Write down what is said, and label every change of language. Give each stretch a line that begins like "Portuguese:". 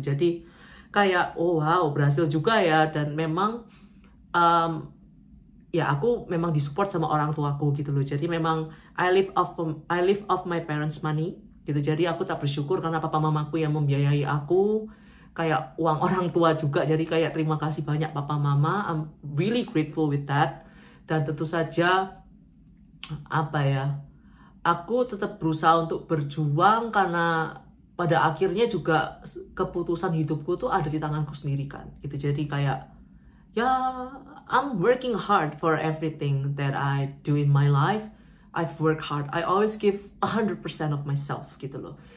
Indonesian: Jadi kayak oh wow berhasil juga ya. Dan memang ya aku memang disupport sama orang tuaku gitu loh. Jadi memang
English: I live off my parents money
Indonesian: gitu. Jadi aku tak bersyukur karena papa mamaku yang membiayai aku, kayak uang orang tua juga. Jadi kayak terima kasih banyak papa mama,
English: I'm really grateful with that.
Indonesian: Dan tentu saja apa ya, aku tetap berusaha untuk berjuang karena pada akhirnya juga keputusan hidupku tuh ada di tanganku sendiri kan gitu. Jadi kayak ya
English: I'm working hard for everything that I do in my life. I've worked hard, I always give 100% of myself
Indonesian: gitu loh.